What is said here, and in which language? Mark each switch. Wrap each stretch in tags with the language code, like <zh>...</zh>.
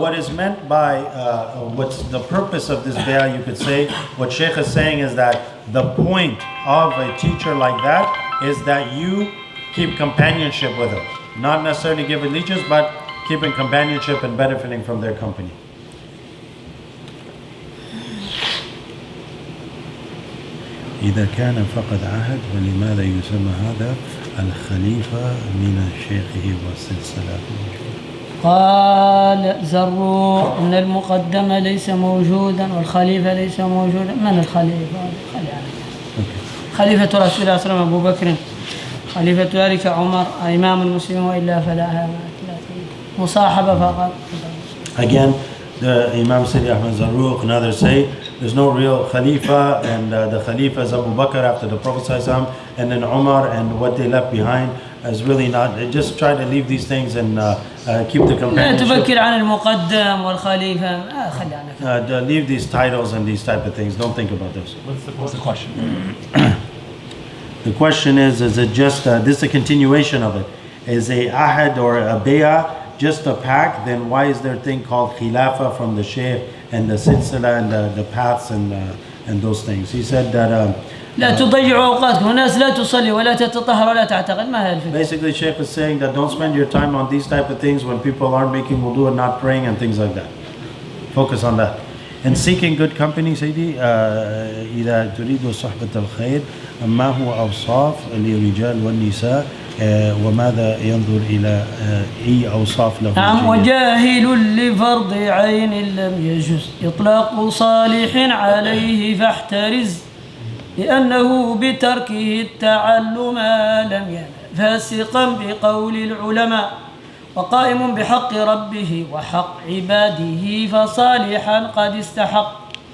<en>What is meant by what's the purpose of this bay'ah? You could say what Shaykh is saying is that the point of a teacher like that is that you keep companionship with him, not necessarily give allegiance, but keeping companionship and benefiting from their company.</en> <ar>إذا كان فقد عهد ولماذا يسمى هذا الخليفة من شيخه والسلسلة؟ قال زروق إن المقدم ليس موجودا والخليفة ليس موجودا. من الخليفة؟ خليفة رسول الله صلى الله عليه وسلم أبو بكر، خليفة ذلك عمر، إمام المسلمين، وإلا فلا مصاحبة فقط.</ar> <en>Again, the Imam Sidi Ahmad Zarruq and others say there's no real Khalifa, and the Khalifa is Abu Bakr after the Prophet ﷺ, and then Umar, and what they left behind is really not. They just try to leave these things and keep the companionship.</en> <ar>لا تفكر عن المقدم والخليفة. خلي عنك.</ar> <en>Leave these titles and these type of things. Don't think about this. What's the question? The question is it just this is a continuation of it? Is a ahad or a bay'ah just a pact? Then why is there a thing called khilafa from the shaykh and the silsila and the paths and those things? He said that</en> <ar>لا تضيعوا أوقاتكم، الناس لا تصلي ولا تتطهر ولا تعتقد. ما هي الفكرة؟</ar> <en>basically Shaykh is saying that don't spend your time on these type of things when people aren't making wudu and not praying and things like that. Focus on that. And seeking good company,</en> <ar>Sayyidi, إذا تريد صحبة الخير ما هو أوصاف للرجال والنساء وماذا ينظر إلى أي أوصاف له؟ نعم. وجاهل لفرض عين لم يجوز إطلاق صالح عليه فاحترز، لأنه بتركه التعلم لم ينل فاسقا بقول العلماء، وقائم بحق ربه وحق عباده فصالحا قد استحق.</ar>